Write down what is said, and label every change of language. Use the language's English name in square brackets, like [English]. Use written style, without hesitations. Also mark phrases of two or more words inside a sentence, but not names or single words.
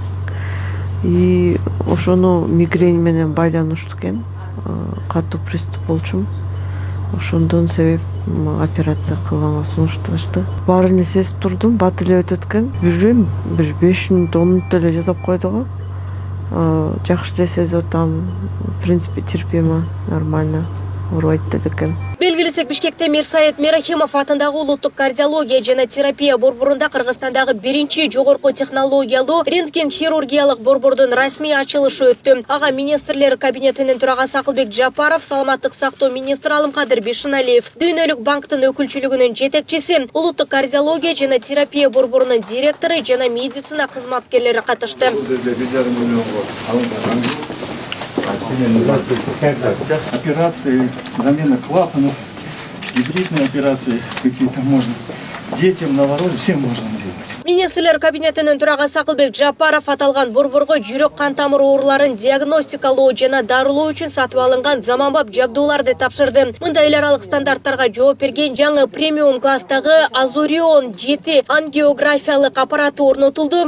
[Kyrgyz] И ошону мигрень менен байланыштуу экен. Катуу приступ болчумун. Ошондон себеп операция кылганга сунушташты. Баарын сезип турдум, бат эле өтөт экен. Билбейм, бир 5 мүнөт 10 мүнөт эле жасап койду го. Жакшы эле сезип атам. [Russian] В принципе, терпимо, нормально. [Kyrgyz] Урайт экен. Белгилисек, Бишкекте Мирсаид Мерахимов атындагы улуттук кардиология жана терапия борборунда Кыргызстандагы биринчи жогорку технологиялуу рентген хирургиялык борбордун расмий ачылышы өттү. Ага министрлер кабинетинин төрагасы Акылбек Жапаров, саламаттык сактоо министри Алымкадыр Бишиналиев, Дүйнөлүк банктын өкүлчүлүгүнүн жетекчиси, улуттук кардиология жана терапия борборунун директору жана медицина кызматкерлери катышты. [Russian] Операции, замена клапанов, гибридные операции какие-то можно. Детям, новорожденным, всем можно делать. [Kyrgyz] Министрлер кабинетинин төрагасы Акылбек Жапаров аталган борборго жүрөк кан тамыр ооруларын диагностикалоо жана дарылоо үчүн сатып алынган заманбап жабдууларды тапшырды. Мындай эл аралык стандарттарга жооп берген жаңы премиум класстагы Азурион 7 ангиографиялык аппараты орнотулду.